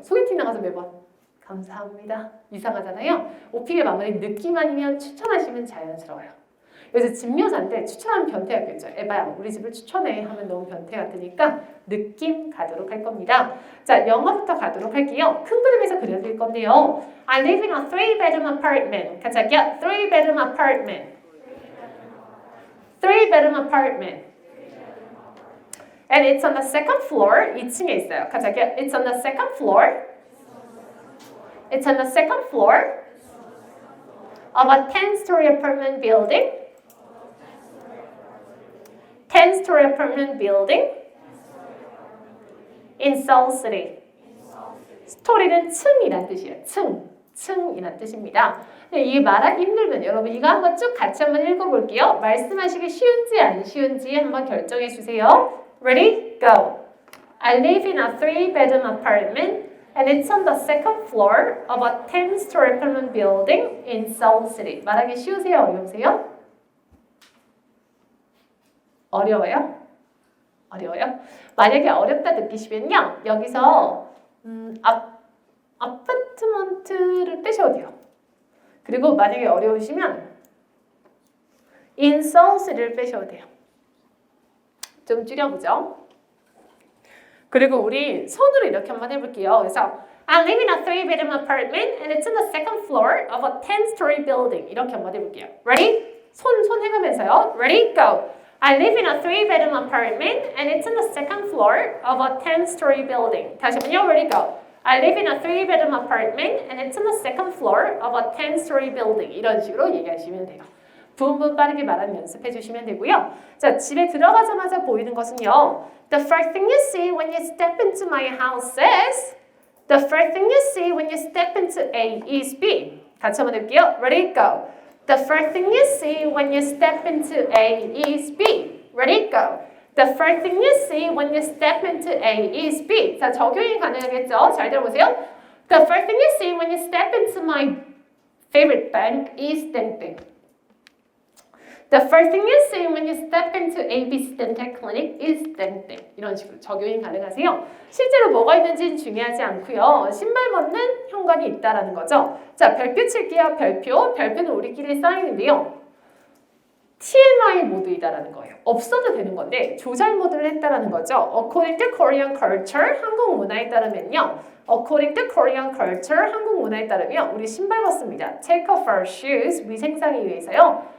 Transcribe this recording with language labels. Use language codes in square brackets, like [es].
[ko] 소개팅 나가서 매번 감사합니다. 이상하잖아요. 오픽의 마무리 느낌 아니면 추천하시면 자연스러워요. 그래서 집묘사인데 추천하면 변태 같겠죠. 에바야 우리 집을 추천해 하면 너무 변태 같으니까 느낌 가도록 할 겁니다. 자, 영어부터 가도록 할게요. 큰 그림에서 그려드릴 건데요. [en] I live in a 3-bedroom apartment. [ko] 같이 할게요. [en] 3-bedroom apartment. 3-bedroom apartment. And it's on the second floor. [ko] 2층에 있어요. 같이 할게요. [en] It's on the second floor. It's on the second floor of a 10-story apartment building. 10-story apartment building in Seoul City. [ko] 스토리는 층이란 뜻이에요. 층이란 뜻입니다. 이 말하기 힘들면 여러분 이거 한번 쭉 같이 한번 읽어볼게요. 말씀하시기 쉬운지 안 쉬운지 한번 결정해 주세요. [en] Ready? Go. I live in a 3-bedroom apartment and it's on the second floor of a 10-story apartment building in Seoul City. [ko] 말하기 쉬우세요? 어려우세요? 어려워요? 어려워요? 만약에 어렵다 느끼시면요. 여기서 아파트먼트를 빼셔도 돼요. 그리고 만약에 어려우시면 [en] in Seoul City [ko] 를 빼셔도 돼요. 좀 줄여보죠. 그리고 우리 손으로 이렇게 한번 해볼게요. 그래서 [en] I live in a 3-bedroom apartment and it's on the second floor of a 10-story building. [ko] 이렇게 한번 해볼게요. [en] Ready? [ko] 손 해가면서요. [en] Ready? Go! I live in a 3-bedroom apartment and it's on the second floor of a 10-story building. [ko] 다시 한번요. [en] Ready? Go! I live in a 3-bedroom apartment and it's on the second floor of a 10-story building. [ko] 이런 식으로 얘기하시면 돼요. 부분 빠르게 말하는 연습해 주시면 되고요. 자, 집에 들어가자마자 보이는 것은요. [en] The first thing you see when you step into my house is The first thing you see when you step into A is B. [ko] 같이 한번 해볼게요. [en] Ready? Go. The first thing you see when you step into A is B. Ready? Go. The first thing you see when you step into A is B. [ko] 자, 적용이 가능하겠죠? 잘 들어보세요. [en] The first thing you see when you step into my favorite bank is 땡땡. The first thing you see when you step into ABC Dental Clinic is 땡땡. [ko] 이런 식으로 적용이 가능하세요. 실제로 뭐가 있는지는 중요하지 않고요. 신발 벗는 현관이 있다라는 거죠. 자, 별표 칠게요. 별표는 우리끼리 쌓이는데요. TMI 모드이다라는 거예요. 없어도 되는 건데 조절 모드를 했다라는 거죠. [en] According to Korean culture, [ko] 한국 문화에 따르면요. [en] According to Korean culture, [ko] 한국 문화에 따르면 우리 신발 벗습니다. [en] Take off our shoes, [ko] 위생상에 위해서요.